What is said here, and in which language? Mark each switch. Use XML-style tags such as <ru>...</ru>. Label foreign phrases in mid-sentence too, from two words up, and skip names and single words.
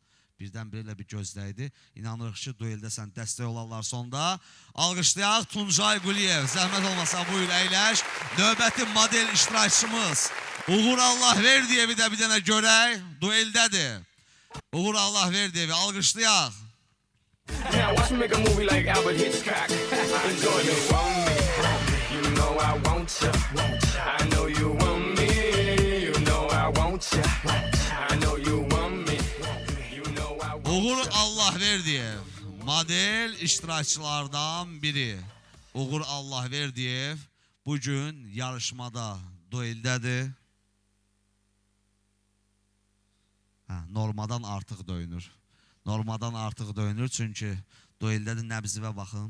<az>Birdən belə bir gözləydi. İnanırıq ki, dueldə sən dəstək olarlar sonda. Alqışlayaq Tuncay Quliyev. Zəhmət olmasa buyur əyləş. Növbəti model iştirakçımız Uğur Allahverdiyevi də bir dənə görək. Dueldədir. Uğur Allahverdiyevi alqışlayaq.</az> <en>Now watch me make a movie like Albert Hitchcock. Enjoy me, want me, you know I want you. I know you want me, you know I want you. I know you want me, you know I want you.</en> <az>Uğur Allahverdiyev model iştirakçılardan biri. Uğur Allahverdiyev bugün yarışmada dueldədir. Normadan artıq döyünür. Normadan artıq döyünür çünki dueldədir nəbzivə baxın.</az>